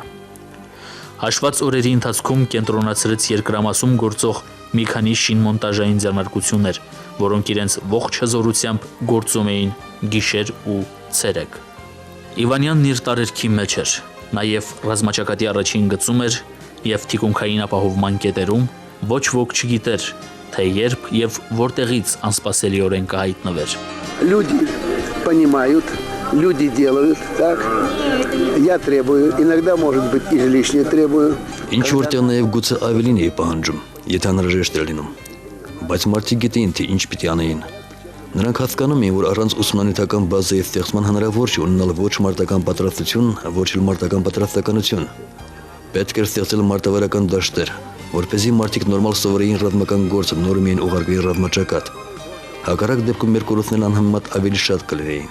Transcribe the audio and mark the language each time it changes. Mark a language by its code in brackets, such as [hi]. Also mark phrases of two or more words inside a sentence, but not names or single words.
[hy] Հաշված օրերի ընթացքում կենտրոնացրեց երկրամասում գործող մի քանի շինմոնտաժային ձեռնարկություններ, որոնք իրենց ողջ հզորությամբ գործում էին գիշեր ու ցերեկ։ Իվանյանն իր տարերքի մեջ էր, նաև ռազմաճակատի առաջին գծում էր եւ թիկունքային ապահովման կետերում ոչ ոք չգիտեր, թե երբ եւ որտեղից անսպասելիորեն կհայտնվեր։ [ru] Люди понимают, люди делают так. Я требую, иногда, может быть, излишне требую. [hy] Ինչ որտեղ նաև գուցե ավելին էի պահանջում, եթե անհրաժեշտ էր լինում, բայց մարդիկ գիտեին, թե ինչ պիտի անեին։ Նրանք հասկանում էին, որ առանց ուսումնանյութական բազայի ստեղծման հնարավոր չէ ունենալ ոչ մարտական պատրաստություն, ոչ էլ մարտական պատրաստականություն։ Պետք էր ստեղծել մարտավարական դաշտեր, որպեսզի մարդիկ նորմալ սովորեին ռազմական գործը, նոր միայն ուղարկվեին ռազմաճակատ։ Հակառակ դեպքում մեր կորուստներն անհամեմատ ավելի շատ կլինեին։